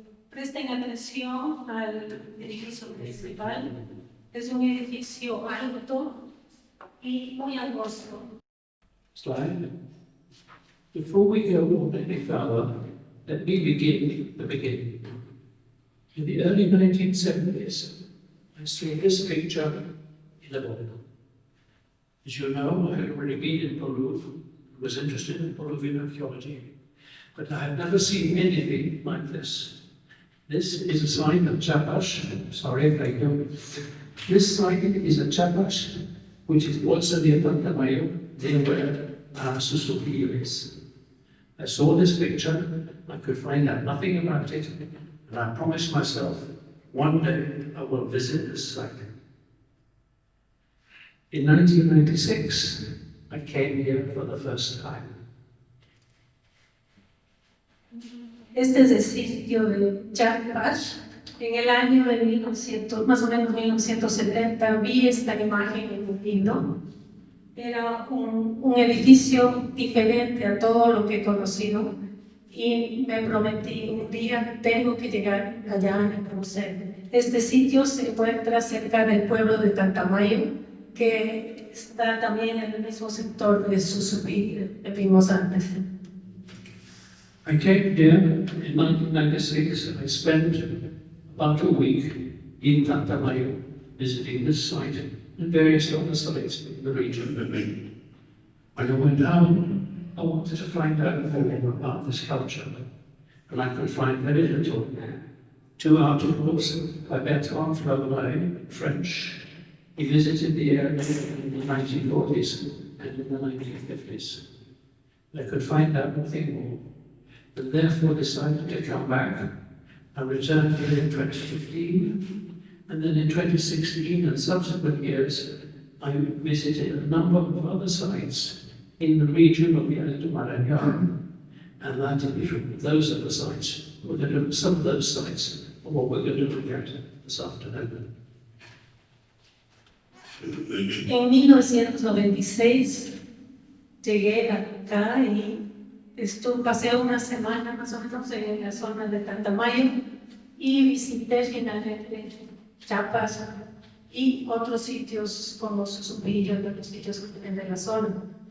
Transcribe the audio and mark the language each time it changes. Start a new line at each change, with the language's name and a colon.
Spanish: Presten atención al edificio principal. Es un edificio alto y muy angosto.
English: Slide. Before we go any further, let me begin the beginning. In the early 1970s, I saw this picture in a book. As you know, I had already been in Peru, was interested in Peruvian archaeology, but I had never seen anything like this. This is a sign of Chapash. Sorry if I go. This sign is a Chapash, which is also near Pantamayo, near where Susupillo is. I saw this picture, I could find out nothing about it, and I promised myself, one day I will visit this site. In 1996, I came here for the first time.
Spanish: Este es el sitio de Chapash. En el año de 1900, más o menos 1970, vi esta imagen en un libro. Era un edificio diferente a todo lo que he conocido y me prometí un día tengo que llegar allá y conocer. Este sitio se encuentra cerca del pueblo de Tantamayo, que está también en el mismo sector de Susupillo que vimos antes.
English: I came here in 1996 and I spent about a week in Tantamayo visiting this site and various other sites in the region. When I went home, I wanted to find out more about this culture, and I could find very little. Two articles by Bertrand Flaubert in French. He visited the area in the 1940s and in the 1950s. I could find out nothing more, and therefore decided to come back. I returned here in 2015, and then in 2016 and subsequent years, I visited a number of other sites in the region of the Alto Marañón, and that is, those are the sites. We're going to look at some of those sites, or what we're going to look at this afternoon.
Spanish: En 1996 llegué acá y pasé una semana más o menos en la zona de Tantamayo y visité finalmente Chiapas y otros sitios como Susupillo, de los sitios que tienen de la zona.